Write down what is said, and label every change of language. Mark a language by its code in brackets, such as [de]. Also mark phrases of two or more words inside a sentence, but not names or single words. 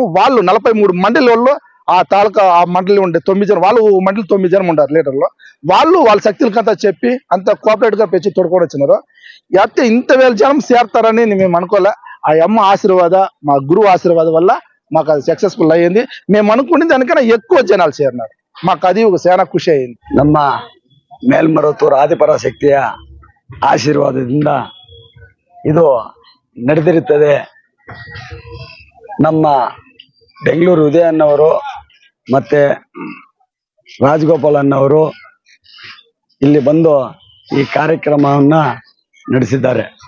[te] వాళ్ళు 43 మండలి వాళ్ళు ఆ తాలూకా ఆ మండలి ఉండే 9 జనం, వాళ్ళు మండలి 9 జనం ఉంటారు లీడర్లు. వాళ్ళు వాళ్ళ శక్తులకంతా చెప్పి అంత కోఆపరేట్ గా పెంచి తోడుకొని వచ్చినారు. అయితే ఇంత వేల జనం చేరతారని మేము అనుకోలే. ఆ అమ్మ ఆశీర్వాద, మా గురువు ఆశీర్వాదం వల్ల మాకు అది సక్సెస్ఫుల్ అయ్యింది. మేము అనుకునే దానికన్నా ఎక్కువ జనాలు చేరినారు. మాకు అది ఒక చాలా ಖುಷಿ అయింది. [kn] ನಮ್ಮ ಮೇಲ್ಮರುತ್ತೂರು ಆದಿಪರಾಶಕ್ತಿಯ ಆಶೀರ್ವಾದದಿಂದ ಇದು ನಡೆದಿರುತ್ತದೆ. ನಮ್ಮ ಬೆಂಗಳೂರು ಉದಯ ಅನ್ನವರು ಮತ್ತೆ ರಾಜಗೋಪಾಲ್ ಅನ್ನವರು ಇಲ್ಲಿ ಬಂದು ಈ ಕಾರ್ಯಕ್ರಮವನ್ನ ನಡೆಸಿದ್ದಾರೆ.